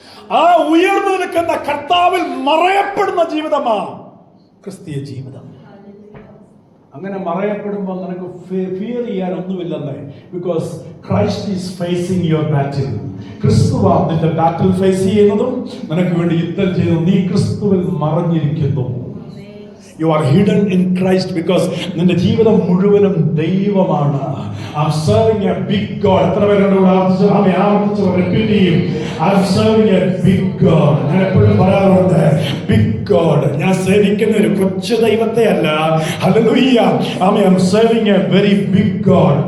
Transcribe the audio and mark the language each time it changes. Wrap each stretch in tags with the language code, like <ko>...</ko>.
<ml>ആ ഉയർന്നു നിൽക്കുന്ന കർത്താവിൽ മറയപ്പെടുന്ന ജീവിതമാ ക്രിസ്തീയ ജീവിതം. അങ്ങനെ മറയപ്പെടുമ്പോൾ നിനക്ക് ഫിയർ ചെയ്യാൻ ഒന്നുമില്ലെന്നേ.</ml> <en>Because Christ is facing your battle.</en> <ml>ക്രിസ്തുവാ നിന്റെ ബാറ്റിൽ ഫേസ് ചെയ്യുന്നതും നിനക്ക് വേണ്ടി യുദ്ധം ചെയ്യുന്നതും. നീ ക്രിസ്തുവിൽ മറഞ്ഞിരിക്കുന്നു.</ml> <en>You are hidden in Christ because</en> <ml>നിന്റെ ജീവിതം മുഴുവനും ദൈവമാണ്.</ml> <en>I'm serving a big God.</en> <ml>എത്ര പേരോട് ആവർത്തിച്ച് റിപ്പീറ്റ് ചെയ്യും,</ml> <en>I'm serving a big God.</en> <ml>ഞാൻ എപ്പോഴും പറയാറുണ്ട്,</ml> <en>big God.</en> <ml>ഞാൻ സേവിക്കുന്ന ഒരു കൊച്ചു ദൈവത്തെ അല്ല.</ml> <en>Hallelujah. I'm serving a very big God.</en>